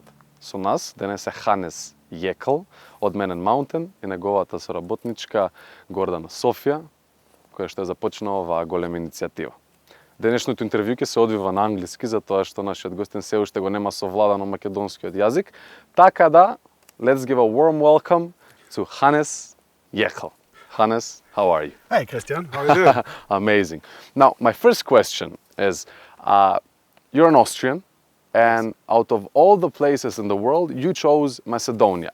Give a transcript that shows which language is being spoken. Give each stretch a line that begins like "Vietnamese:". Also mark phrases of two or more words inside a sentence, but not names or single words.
Macedonian: Со нас денес е Ханес Јекл од Менен Маунтен и неговата соработничка Гордана Софија, која што е започнала оваа голема иницијатива. Денешното интервју ќе се одвива на англиски, затоа што нашиот гостин се уште го нема совладано македонскиот јазик. Така да,
English: let's give a warm welcome to Hannes Јекл. Hannes, how are you? Hey, Christian, how are you doing? Amazing. Now, my first question is, you're an Austrian, and out of all the places in the world, you chose Macedonia.